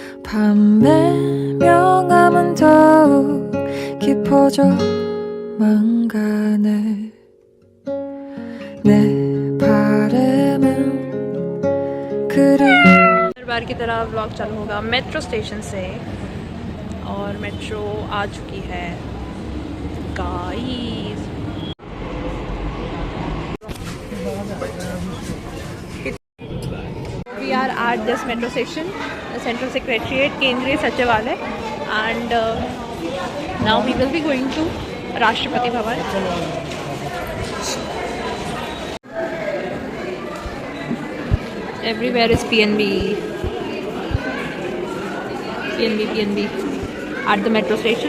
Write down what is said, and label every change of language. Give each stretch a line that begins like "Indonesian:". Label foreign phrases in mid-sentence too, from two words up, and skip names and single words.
Korean: 밤의 명암은 더욱 깊어져만 가네 내 바람은
Hindi: हर बार की तरह व्लॉग चालू होगा
English: metro station
Hindi: से और मेट्रो आ चुकी है गाइस।
English: We are at this metro station, Central Secretariat, केंद्रीय सचिवालय, and now we will be going to राष्ट्रपति भवन। Everywhere is PNB at the metro station.